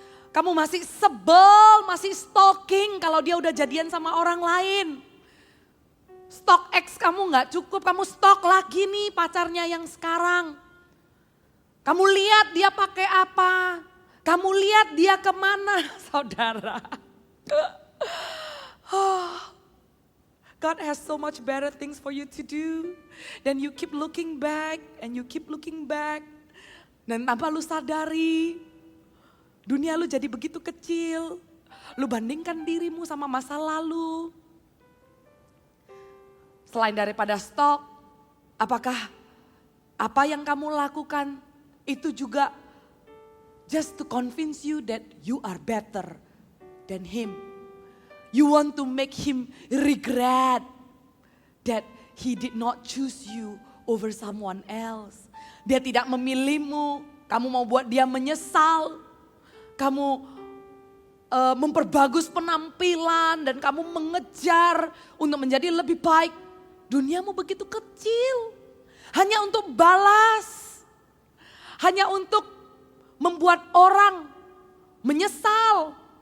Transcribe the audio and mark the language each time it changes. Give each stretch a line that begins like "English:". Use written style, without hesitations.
Indonesian: Kamu masih sebel, masih stalking kalau dia udah jadian sama orang lain. Stok ex kamu gak cukup, kamu stok lagi nih pacarnya yang sekarang. Kamu lihat dia pakai apa, kamu lihat dia kemana, saudara.
English: God has so much better things for you to do. Dan you keep looking back and you keep looking back.
Indonesian: Dan tanpa lu sadari, Dunia lu jadi begitu kecil. Lu bandingkan dirimu sama masa lalu. Selain daripada stok, apakah apa yang kamu lakukan itu juga
English: just to convince you that you are better than him. You want to make him regret that he did not choose you over someone else.
Indonesian: Dia tidak memilihmu, kamu mau buat dia menyesal. Kamu memperbagus penampilan dan kamu mengejar untuk menjadi lebih baik. Duniamu begitu kecil, hanya untuk balas, hanya untuk membuat orang menyesal.